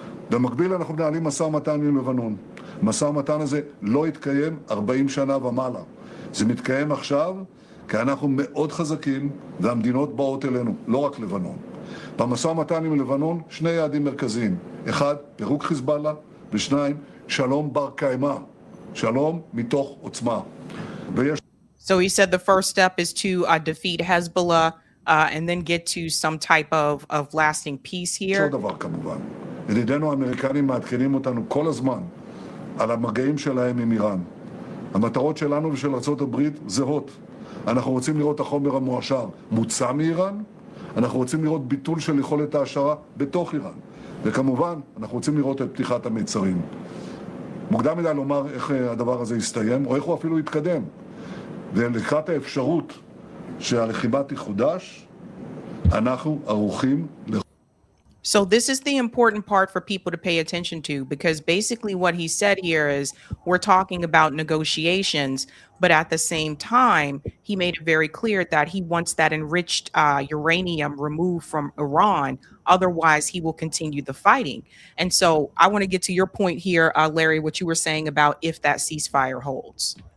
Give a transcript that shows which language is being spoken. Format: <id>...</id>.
<he>במקביל אנחנו מנהלים משא ומתן עם לבנון. המשא ומתן הזה לא התקיים 40 שנה ומעלה. זה מתקיים עכשיו כי אנחנו מאוד חזקים והמדינות באות אלינו, לא רק לבנון. במשא ומתן עם לבנון שני יעדים מרכזיים. אחד, פירוק חיזבאללה, ושניים, שלום בר קיימא. שלום מתוך עוצמה.</he> <en>So he said the first step is to defeat Hezbollah and then get to some type of lasting peace here.</en> <he>עוד דבר כמובן. ידידינו האמריקנים מעדכנים אותנו כל הזמן על המגעים שלהם עם איראן. המטרות שלנו ושל ארצות הברית זהות. אנחנו רוצים לראות החומר המועשר מוצא מאיראן, אנחנו רוצים לראות ביטול של יכולת ההשערה בתוך איראן, וכמובן אנחנו רוצים לראות את פתיחת המיצרים. מוקדם מדי לומר איך הדבר הזה יסתיים, או איך הוא אפילו יתקדם. ולקראת האפשרות שהלחימה תחודש, אנחנו ערוכים</he> <en>So this is the important part for people to pay attention to, because basically what he said here is we're talking about negotiations, but at the same time, he made it very clear that he wants that enriched uranium removed from Iran. Otherwise, he will continue the fighting. And so I want to get to your point here, Larry, what you were saying about if that ceasefire holds.</en>